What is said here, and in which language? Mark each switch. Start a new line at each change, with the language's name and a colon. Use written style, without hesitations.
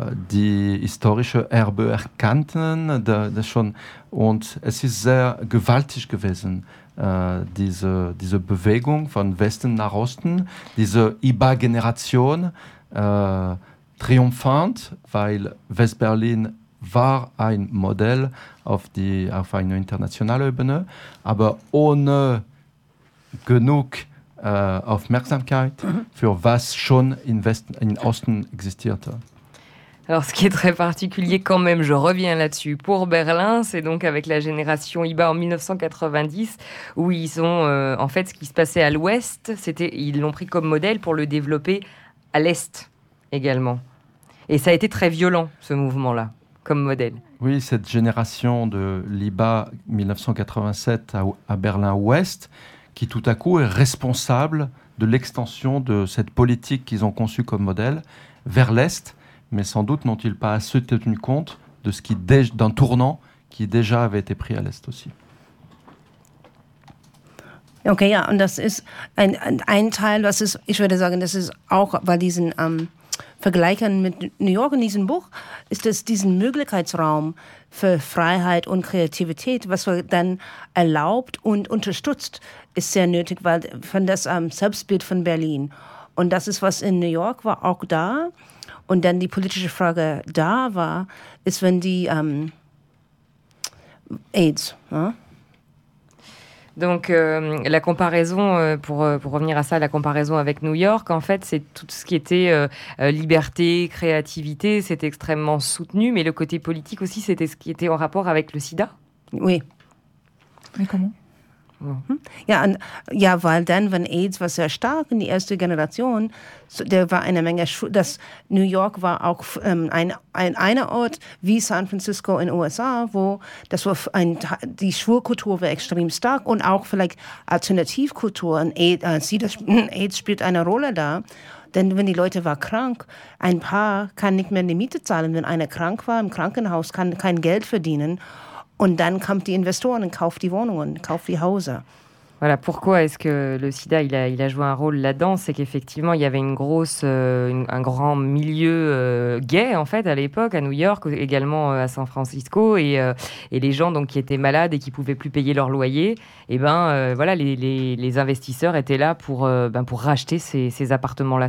German: die historische Erbe erkannten, das schon, und es ist sehr gewaltig gewesen, diese Bewegung von Westen nach Osten, diese IBA-Generation triumphant, weil West-Berlin war ein Modell auf einer internationalen Ebene, aber ohne genug Aufmerksamkeit für was schon im Osten existierte.
French: Alors, ce qui est très particulier quand même, je reviens là-dessus, pour Berlin, c'est donc avec la génération IBA en 1990, où ils ont, en fait, ce qui se passait à l'Ouest, c'était, ils l'ont pris comme modèle pour le développer à l'Est également. Et ça a été très violent, ce mouvement-là, comme modèle. Oui, cette génération de l'IBA 1987 à Berlin-Ouest, qui tout à coup est responsable de l'extension de cette politique qu'ils ont conçue comme modèle vers l'Est, mais sans doute n'ont-ils pas assez tenu compte de ce qui d'un tournant qui déjà avait été pris à l'Est aussi.
German: Ok, ja, und das ist ein Teil, was ist, ich würde sagen, das ist auch bei diesen Vergleichen mit New York in diesem Buch, ist es diesen Möglichkeitsraum für Freiheit und Kreativität, was wir dann erlaubt und unterstützt, ist sehr nötig, weil von das Selbstbild von Berlin. Und das ist, was in New York war, auch da. Und dann die politische Frage da war, ist, wenn die AIDS, ne?
French: Donc la comparaison, pour revenir à ça, la comparaison avec New York, en fait, c'est tout ce qui était liberté, créativité, c'est extrêmement soutenu, mais le côté politique aussi, c'était ce qui était en rapport avec le sida. Oui. Mais comment ?
German: Ja, ja, weil dann, wenn AIDS war sehr stark in die erste Generation, so, da war eine Menge, dass New York war auch einer Ort wie San Francisco in den USA, wo das war die Schwulkultur war extrem stark und auch vielleicht Alternativkultur, AIDS spielt eine Rolle da. Denn wenn die Leute war krank, ein Paar kann nicht mehr die Miete zahlen, wenn einer krank war im Krankenhaus, kann kein Geld verdienen. Und dann kommt die Investoren und kauft die Wohnungen, kauft die Häuser.
French: Voilà, pourquoi est-ce que le sida il a joué un rôle là-dedans? C'est qu'effectivement, il y avait un grand milieu gay, en fait, à l'époque, à New York, également à San Francisco. Et les gens donc, qui étaient malades et qui ne pouvaient plus payer leur loyer, voilà, les investisseurs étaient là pour racheter ces appartements-là.